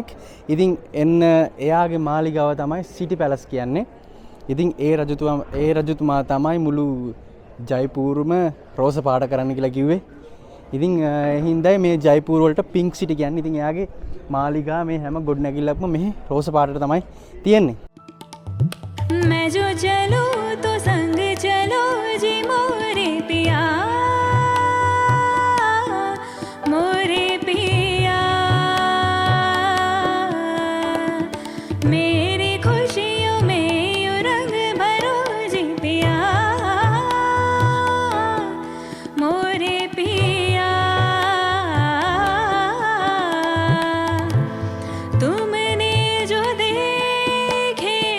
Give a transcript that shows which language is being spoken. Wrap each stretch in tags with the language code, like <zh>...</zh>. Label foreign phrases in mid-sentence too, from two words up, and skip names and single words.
<si>ඉතින් එන්න එයාගේ මාලිගාව තමයි සිටි පැලස් කියන්නේ. ඉතින් ඒ රජතුමා තමයි මුළු ජයපුරම රෝස පාට කරන්න කියලා කිව්වේ. ඉතින් හින්දායි මේ ජයපුර වලට පින්ක් සිටි කියන්නේ. ඉතින් එයාගේ මාලිගා මේ හැම ගොඩනැගිල්ලක්ම මෙහි රෝස පාටට තමයි තියෙන්නේ.</si> <hi>मैं जो चलूं तो संग चलो जी मोरे पिया मोरे पिया मेरी खुशियों में यूं रंग भरो जी पिया मोरे पिया तुमने जो देखे</hi>